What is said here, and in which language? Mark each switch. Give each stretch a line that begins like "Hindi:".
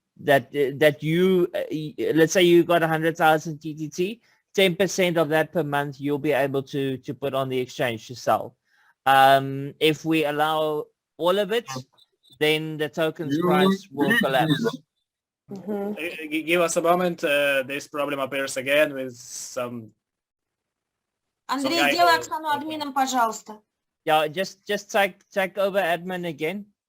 English: That you let's say you got 100,000 TTT, 10% of that per month you'll be able to put on the exchange to sell. If we allow all of it, then the token's price will collapse. Give us a moment. This problem appears again with some.
Russian: Андрей, делай Оксану админом, пожалуйста.
English: Yeah, just take over admin again.